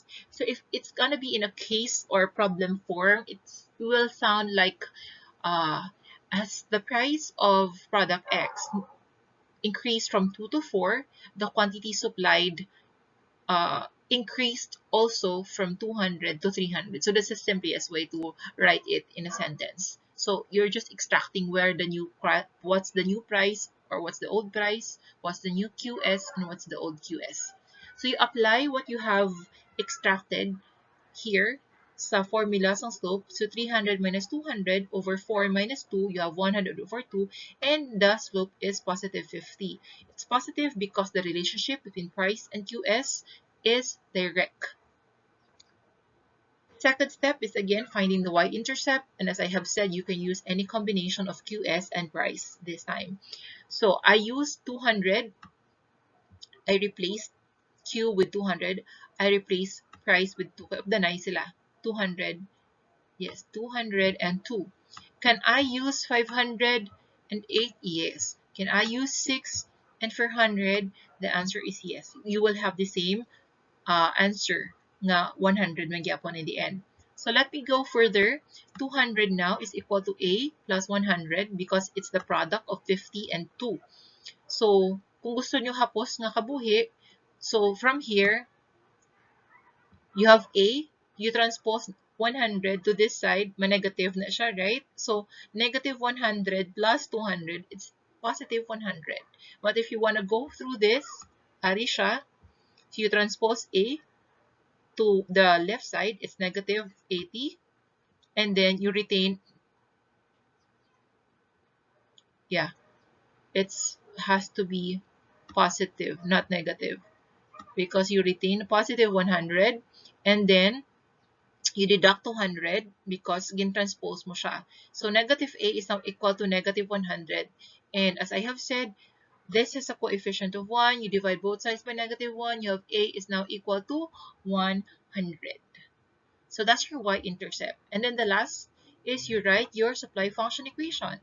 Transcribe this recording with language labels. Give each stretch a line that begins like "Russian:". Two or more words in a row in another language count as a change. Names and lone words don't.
English: So if it's going to be in a case or problem form, it will sound like as the price of product X increased from 2 to 4, the quantity supplied increased also from 200 to 300. So that's the simplest way to write it in a sentence. So you're just extracting where the new what's the new price, or what's the old price, what's the new QS, and what's the old QS. So you apply what you have extracted here
Filipino: sa formula ng slope.
English: So 300 minus 200 over 4 minus 2, you have 100 over 2, and the slope is positive 50. It's positive because the relationship between price and QS is direct. Second step is again finding the y-intercept, and as I have said, you can use any combination of QS and price this time. So I use 200, I replace Q with 200, I replace price with 2,
Hiligaynon: danay sila, 200,
English: yes, 202. Can I use 508? Yes. Can I use 6 and 400? The answer is yes. You will have the same answer na 100
Hiligaynon: man gyapon
English: in the end. So let me go further. 200 now is equal to A plus 100 because it's the product of 50 and 2.
Hiligaynon: So kung gusto nyo hapos nga kabuhi,
English: so from here, you have A, you transpose 100 to this side,
Hiligaynon: ma-negative na siya,
English: right? So, negative 100 plus 200, it's positive 100. But if you want to go through this,
Hiligaynon: ari siya,
English: so you transpose A to the left side, it's negative 80. And then you retain, yeah, it has to be positive, not negative. Because you retain positive 100, and then you deduct 200 because
Hiligaynon: gin-transpose mo siya.
English: So negative A is now equal to negative 100. And as I have said, this is a coefficient of 1. You divide both sides by negative 1. You have A is now equal to 100. So that's your y-intercept. And then the last is you write your supply function equation.